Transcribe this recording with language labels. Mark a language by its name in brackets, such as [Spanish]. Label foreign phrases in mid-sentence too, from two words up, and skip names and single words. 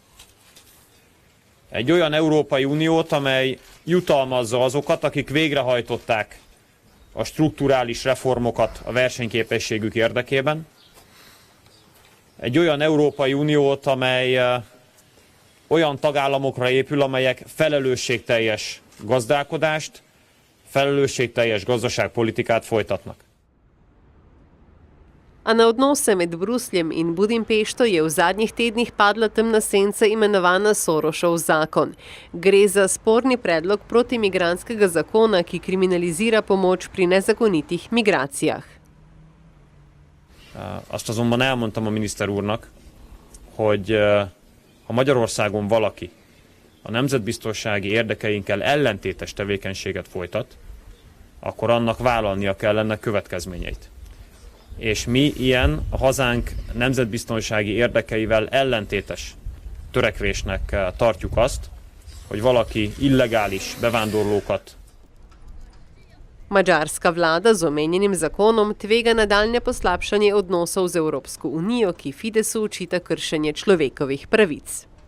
[Hungarian] Egy olyan Európai Uniót, amely jutalmazza azokat, akik végrehajtották a strukturális reformokat a versenyképességük érdekében. Egy olyan Európai Uniót, amely olyan tagállamokra épül, amelyek felelősségteljes gazdálkodást, felelősségteljes gazdaságpolitikát folytatnak. [Slovenian] A na odnose med Brusljem in Budimpešto je v zadnjih tednih padla temna senca imenovana Sorosov zakon. Gre za sporni predlog protimigrantskega zakona, ki kriminalizira pomoč pri nezakonitih migracijah. [Hungarian] Azt azonban elmondtam a miniszter úrnak, hogy ha Magyarországon valaki a nemzetbiztonsági érdekeinkkel ellentétes tevékenységet folytat, akkor annak vállalnia kell ennek következményeit. És mi ilyen a hazánk nemzetbiztonsági érdekeivel ellentétes törekvésnek tartjuk azt, hogy valaki illegális bevándorlókat. [Slovenian] Madžarska vlada z omenjenim zakonom tvega nadaljnje poslabšanje odnosov z Evropsko unijo, ki Fidesu očita kršenje človekovih pravic.